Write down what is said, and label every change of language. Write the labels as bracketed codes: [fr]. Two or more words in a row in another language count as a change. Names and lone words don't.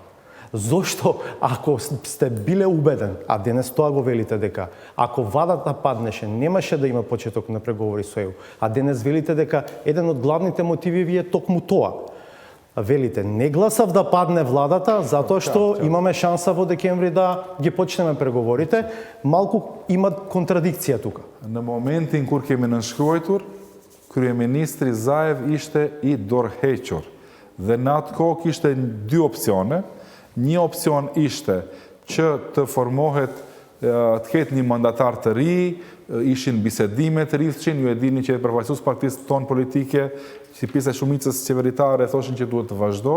[mk] Зошто, ако сте биле убеден, а денес тоа го велите дека ако владата паднеше, немаше да има почеток на преговори со ЕУ, а денес велите дека еден од главните мотиви ви е токму тоа. Велите, не гласав да падне владата, затоа што имаме шанса во декември да ги почнеме преговорите. Малку има контрадикција тука. [sq] Në momentin kur kemi nënshkruajtur, kryeministri Zaev ishte i dorëhequr dhe në atë kohë kishte dy opsione. Një opcion ishte që të formohet të ketë një mandatar të ri, ishin bisedime të rrithshin, ju e dini që përfaqësues partisë tonë politike, si pjesë e shumicës qeveritare thoshin që duhet të vazhdoj.